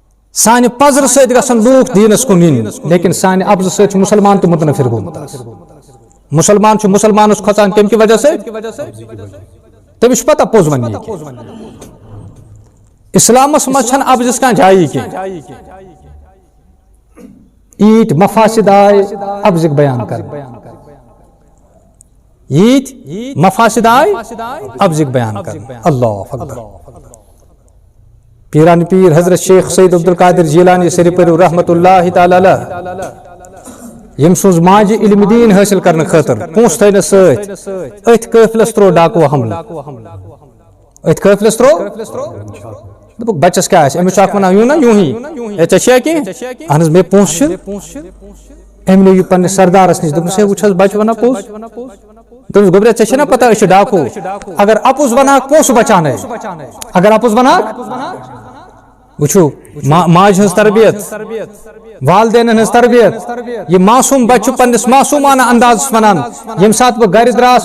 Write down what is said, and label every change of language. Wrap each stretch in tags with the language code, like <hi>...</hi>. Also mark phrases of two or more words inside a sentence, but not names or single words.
<ks>سانہِ پزرٕ سۭتۍ گژھن لوٗکھ دیٖنس کُن یِنۍ لیکن سانہِ ابزٕ سۭتۍ چھُ مُسلمان تہِ مُتنفر گوٚمُت مُسلمان چھُ مُسلمانس کھۄژان کمہِ کہِ وجہ سۭتۍ تٔمِس چھُ پتہ پوٚز وننہِ اسلامس منٛز چھنہٕ ابزس کانٛہہ جایی کینٛہہ ییٖتۍ مفاسد آے ابزٕکۍ بیان کرنہٕ ییٖتۍ مفاسد آے ابزٕکۍ بیان کرنہٕ اللہ اکبر پیران پیر حضرت شیخ سید عبدالقادر جیلانی سری پٔرِو رحمت اللہ تعالیٰ علیہ یم سوز ماجہِ علم دین حٲصِل کرنہٕ خٲطرٕ پونٛسہٕ تھٲینس سۭتۍ أتھۍ قٲفلس تروو ڈاکو حملہٕ أتھۍ قٲفلس تروو دوٚپُکھ بچس کیٛاہ آسہِ أمِس چھُ اکھ ونان</ks> <ur>یوں نا یوں ہی ہے</ur> <ks>ژےٚ چھیا کینٛہہ اہن حظ مےٚ پونٛسہٕ چھِ أمۍ نیوٗ یہِ پننِس سردارس نِش دوٚپُس ہے وٕچھ حظ بچہِ ونان پوٚز دوٚپُس گوٚبرا ژےٚ چھے نا پتہ أسۍ چھِ ڈاکو اگر اپُز ونہاکھ پونٛسہٕ بچاونَے اگر اپُز ونہاکھ وٕچھو ماجہِ ہٕنٛز تربیت والدینن ہٕنٛز تربیت یہِ معصوٗم بچہِ چھُ پننِس معصوٗمانہ اندازس ونان ییٚمہِ ساتہٕ بہٕ گرِ درٛاس</ks>